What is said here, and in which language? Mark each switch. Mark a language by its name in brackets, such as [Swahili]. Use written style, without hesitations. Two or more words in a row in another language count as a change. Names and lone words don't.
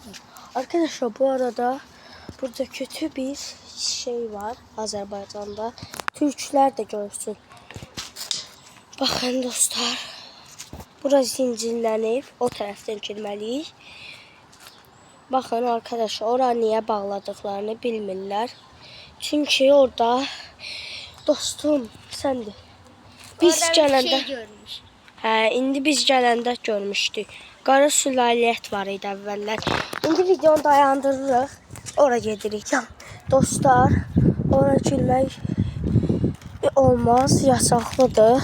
[Turkish] Arkadaşlar bu arada burada kötü bir şey var Azerbaycan'da. Türkler de görsün. Bakın dostlar. [Azerbaijani] Burası zincirlənib. O tərəfdən girməliyik. [Turkish] Bakın arkadaşlar oraya niye bağladıklarını bilmirlər. Çünkü orada dostum sendir. [Azerbaijani] Biz gələndə indi biz gələndə görmüşdük. Qara sülaləət var idi əvvəllər. İndi videonu dayandırırıq. Ora gedirik. Dostlar, ora girmək olmaz, yasaqlıdır.